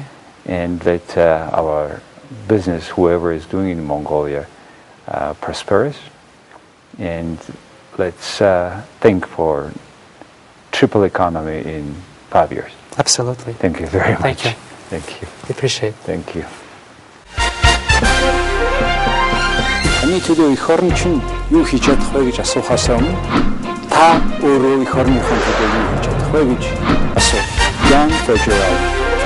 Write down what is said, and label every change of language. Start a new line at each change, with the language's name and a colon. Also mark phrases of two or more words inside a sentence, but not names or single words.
English: and let our business, whoever is doing in Mongolia, prosperous. And let's think for triple economy in 5 years. Absolutely. Thank you very much. Thank you. Thank you. Appreciate it. Thank you.
Mongolian: Таны төлөө эх орн чинь юу хийж чадах вэ гэж асуухаас өмнө та өөрөө эх орныхон төлөө юу хийж чадах вэ гэж асуу.
English: Young for Jargal.